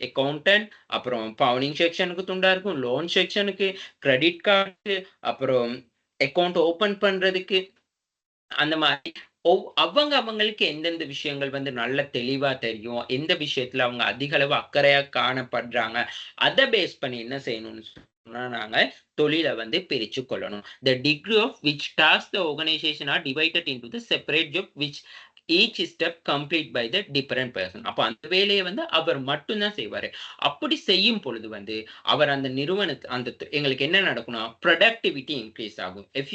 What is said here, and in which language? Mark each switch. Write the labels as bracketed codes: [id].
[ta] Accountant, அப்புறம் pawning செக்ஷனுக்கு துண்டா இருக்கும். லோன் செக்ஷனுக்கு, கிரெடிட் கார்டுக்கு, அப்புறம் அக்கவுண்ட் ஓப்பன் பண்றதுக்கு, அந்த மாரி அவங்களுக்கு எந்தெந்த விஷயங்கள் வந்து நல்ல தெளிவா தெரியும். எந்த விஷயத்துல அவங்க அதிக அளவு அக்கறையா காணப்படுறாங்க. அத பேஸ் பண்ணி என்ன செய்யணும்னு சொன்னா, நாங்க தொழில வந்து பிரிச்சுக் கொள்ளணும். [en] The degree of which tasks the organization are divided into the separate job which each step complete by the different person. [ta] அப்ப அந்த வேலைய வந்து அவர் மட்டும் தான் செய்வாரு. அப்படி செய்யும் பொழுது வந்து, அவர் அந்த எங்களுக்கு என்ன நடக்கும்னா, புரொடக்டிவிட்டி இன்கிரீஸ் ஆகும்.